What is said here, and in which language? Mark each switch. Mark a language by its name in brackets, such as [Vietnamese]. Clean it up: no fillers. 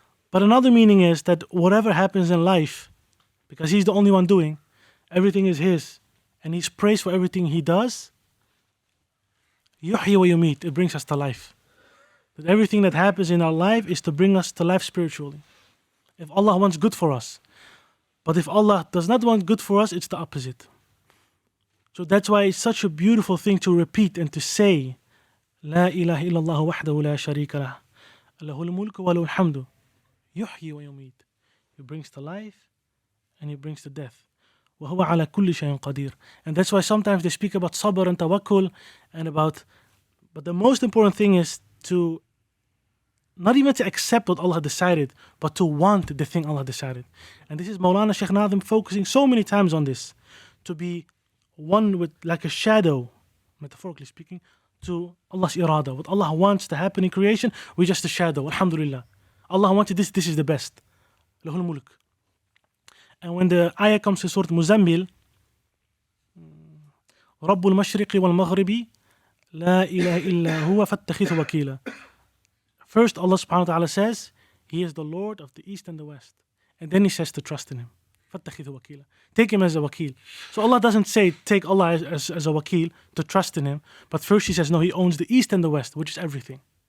[English] But another meaning is that whatever happens in life, because He's the only one doing, everything is His, and He's praised for everything He does, yuhyi wa yumit, it brings us to life. That everything that happens in our life is to bring us to life spiritually. If Allah wants good for us. But if Allah does not want good for us, it's the opposite. So that's why it's such a beautiful thing to repeat and to say, [Arabic] لا إله إلا الله وحده لا شريك له له الملك وله الحمد يحيي ويميت. [English] He brings to life and He brings to death. [Arabic] وهو على كل شيء قدير. [English] And that's why sometimes they speak about sabr and tawakkul and but the most important thing is to not even to accept what Allah decided, but to want the thing Allah decided. And this is Maulana Shaykh Nadim focusing so many times on this, to be one with, like a shadow, metaphorically speaking, to Allah's irada. What Allah wants to happen in creation, we're just a shadow. Alhamdulillah. Allah wanted this is the best. [Arabic] Lahul mulk. [English] And when the ayah comes to Surah Muzammil, [Arabic] رب المشرق والمغرب لا إله إلا هو فاتخذه وكيلا. [English] First, Allah subhanahu wa ta'ala says, He is the Lord of the East and the West. And then He says to trust in Him. [Arabic] فاتخذه وكيلا. [English] Take Him as a wakil. So Allah doesn't say take Allah as a wakil to trust in Him. But first He says, no, He owns the East and the West, which is everything.